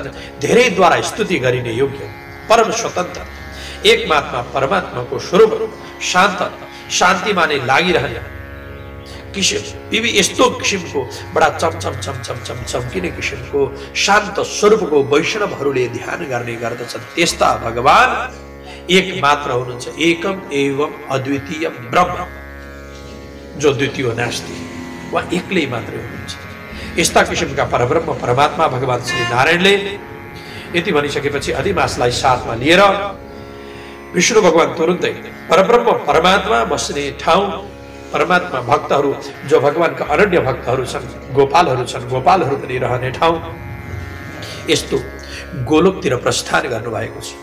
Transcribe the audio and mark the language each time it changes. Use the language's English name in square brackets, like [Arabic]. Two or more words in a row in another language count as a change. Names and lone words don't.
[Nepali] धेरैद्वारा स्तुति गरिने योग्य, परम स्वतन्त्र, एकमात्र परमात्माको स्वरूप, शान्त, शान्तिमा नै लागिरहने यस्तो किसिमको बडा चमकिने किसिमको शान्त स्वरूपको वैष्णवहरूले ध्यान गर्ने गर्दछन्। त्यस्ता भगवान एक मात्र हुनुहुन्छ, [Sanskrit] एकम एवं अद्वितीय ब्रह्म, [Nepali] जो [Sanskrit] द्वितीय नास्ति, [Nepali] वा एक्लै मात्रै हुनुहुन्छ। यस्ता किसिमका परब्रह्म परमात्मा भगवान श्री नारायणले यति भनिसकेपछि अधिमासलाई साथमा लिएर विष्णु भगवान तुरुन्तै परब्रह्म परमात्मा बस्ने ठाउँ, परमात्मा भक्तहरू जो भगवानका अनन्य भक्तहरू छन्, गोपालहरू पनि रहने ठाउँ, यस्तो गोलोकतिर प्रस्थान गर्नुभएको छ।